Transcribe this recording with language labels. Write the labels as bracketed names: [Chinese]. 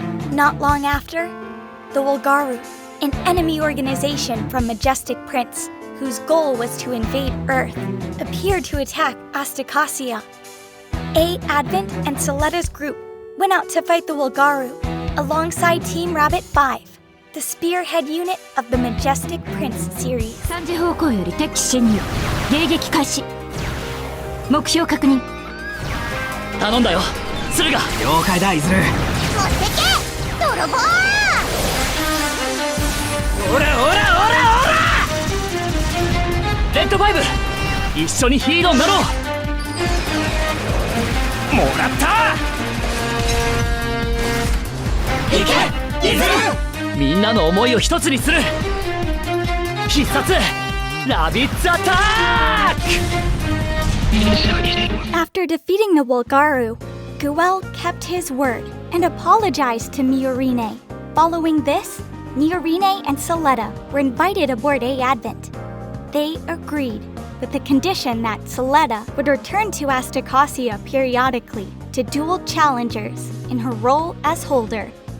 [English] Not long after, the Wolgaru, an enemy organization from Majestic Prince, whose goal was to invade Earth, appeared to attack Astacasia. A.Advent and Suletta's group went out to fight the Wolgaru alongside Team Rabbit 5, the spearhead unit of the Majestic Prince series. [Japanese] 3時方向より敵機侵入迎撃開始目標確認頼んだよ駿河了解だイズル持ってけ泥棒オラオラオラオラレッドファイブ一緒にヒーローになろうもらったいけイズルみんなの思いを一つにする必殺ラビッツアタック [English] After defeating the Wolgaru, Guel kept his word and apologized to Miorine. Following this, Miorine and Suletta were invited aboard A.Advent. They agreed, with the condition that Suletta would return to Astacasia periodically to duel challengers in her role as Holder.